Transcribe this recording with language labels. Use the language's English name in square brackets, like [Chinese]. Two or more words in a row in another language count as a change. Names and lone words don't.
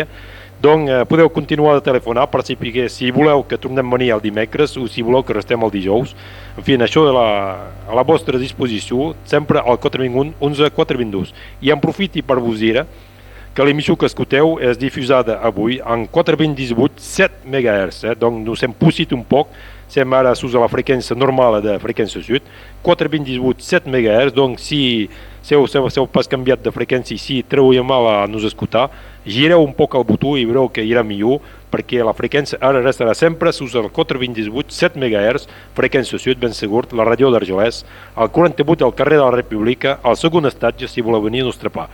[Catalan] Donc, podeu continuar de telefonar per saber si voleu que tornem a venir el dimecres o si voleu que restem el dijous. En fi, això a la vostra disposició, sempre al 421 11 422. I en profiti per vos dir que l'emissió que escolteu és difusada avui en 420-18 7 MHz, donc nous hem pussit un poc, som ara sus a la freqüència normal de freqüència sud, 420-18 7 MHz, donc si heu pas canviat de freqüència i si treueu mal a nos escoltar, gireu un poc el botó i veureu que irà millor, perquè la freqüència ara restarà sempre sus el 420-18 7 MHz, freqüència sud, ben segur, la ràdio d'Argelès, al 48 al carrer de la República, al segon estatge, si voleu venir a Nostrapà.